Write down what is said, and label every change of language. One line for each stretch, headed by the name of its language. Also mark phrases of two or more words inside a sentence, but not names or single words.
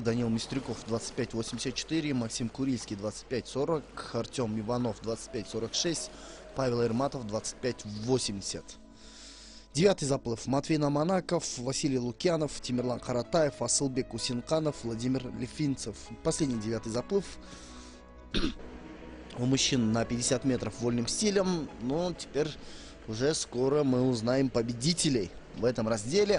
Russian: Данил Мистрюков, 25-84. Максим Курильский, 25-40. Артем Иванов, 25-46. Павел Эрматов, 25-80. Девятый заплыв. Матвей Наманаков, Василий Лукьянов, Тимирлан Каратаев, Асылбек Усинканов, Владимир Лифинцев. Последний девятый заплыв. У мужчин на 50 метров вольным стилем. Но теперь уже скоро мы узнаем победителей в этом разделе.